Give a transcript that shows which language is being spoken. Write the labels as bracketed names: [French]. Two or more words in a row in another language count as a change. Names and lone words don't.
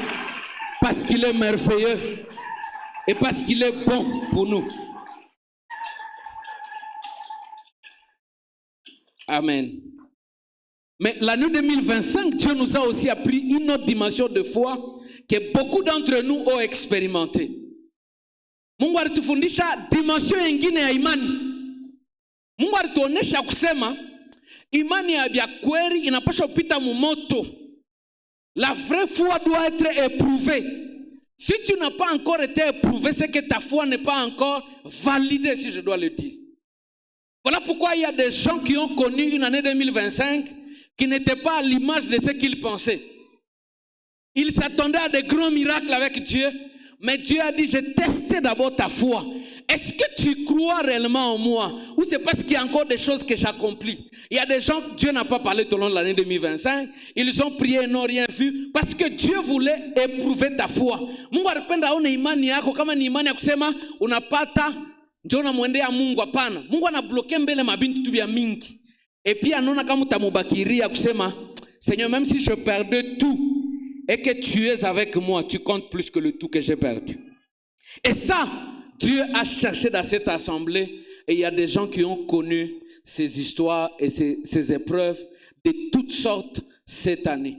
[French] Parce qu'il est merveilleux et parce qu'il est bon pour nous. Amen. Mais l'année 2025, Dieu nous a aussi appris une autre dimension de foi que beaucoup d'entre nous ont expérimenté. [Swahili] Mungu alitufundisha dimension nyingine ya imani. Mungu alituonesha kusema imani ya kweli inapaswa kupita mumoto. [French] La vraie foi doit être éprouvée. Si tu n'as pas encore été éprouvé, c'est que ta foi n'est pas encore validée, si je dois le dire. Voilà pourquoi il y a des gens qui ont connu une année 2025 qui n'étaient pas à l'image de ce qu'ils pensaient. Ils s'attendaient à des grands miracles avec Dieu, mais Dieu a dit, j'ai testé d'abord ta foi. Est-ce que tu crois réellement en moi? Ou c'est parce qu'il y a encore des choses que j'accomplis? Il y a des gens que Dieu n'a pas parlé tout au long de l'année 2025. Ils ont prié et n'ont rien vu parce que Dieu voulait éprouver ta foi. [Swahili] Mungu alipenda aone imani yako. Kama ni imani ya kusema unapata njoo unamwendea Mungu, hapana. Mungu anabloke mbele mabintu vya mingi. [French] Et puis [Swahili] anaona kama utamubakiria kusema [French] Seigneur, même si je perdais tout et que tu es avec moi, tu comptes plus que le tout que j'ai perdu. Et ça, Dieu a cherché dans cette assemblée et il y a des gens qui ont connu ces histoires et ces épreuves de toutes sortes cette année.